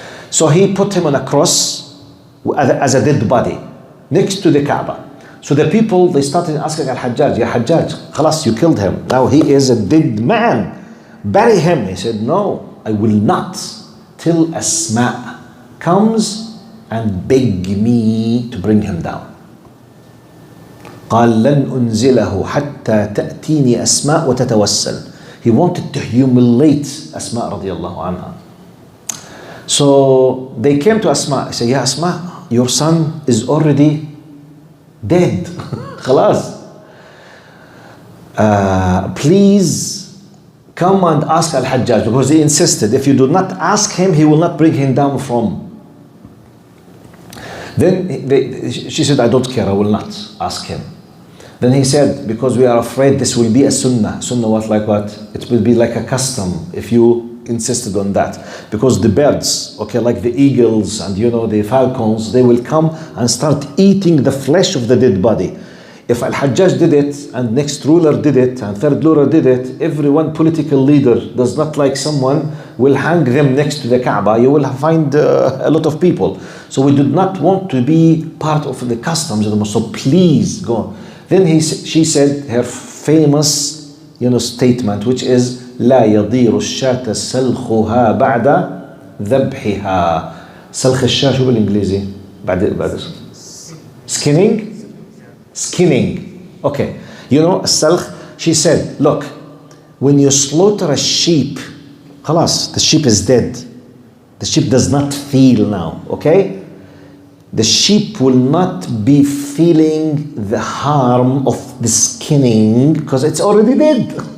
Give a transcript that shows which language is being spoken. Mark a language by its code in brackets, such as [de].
[en] So he put him on a cross as a dead body next to the Kaaba. So the people, they started asking Al-Hajjaj, "Ya Hajjaj, khalas, you killed him. Now he is a dead man. Bury him." He said, "No, I will not till Asma comes and beg me to bring him down." [ar] قال لن أنزله حتى تأتيني أسماء وتتوسل. [en] He wanted to humiliate Asma radiallahu anha. So they came to Asma. He said, "Ya Asma, your son is already dead. [ar] خلاص. [en] Please come and ask Al-Hajjaj," because he insisted, if you do not ask him, he will not bring him down from. Then she said, "I don't care, I will not ask him." Then he said, "Because we are afraid this will be a sunnah." Sunnah what, like what? It will be like a custom if you insisted on that. Because the birds, okay, like the eagles and the falcons, they will come and start eating the flesh of the dead body. If Al-Hajjaj did it, and next ruler did it, and third ruler did it, every one political leader does not like someone, will hang them next to the Kaaba. You will find a lot of people. So we did not want to be part of the customs of the Muslim. So please go. Then she said, her famous, statement, which is [ar] لا يضير الشاة سلخها بعد ذبحها. سلخ الشاة شو بالإنجليزي؟ بعد [en] skinning. Okay. [ar] السلخ, [en] she said, look, when you slaughter a sheep, [ar] خلاص, [en] the sheep is dead. The sheep does not feel now, okay? The sheep will not be feeling the harm of the skinning because it's already dead.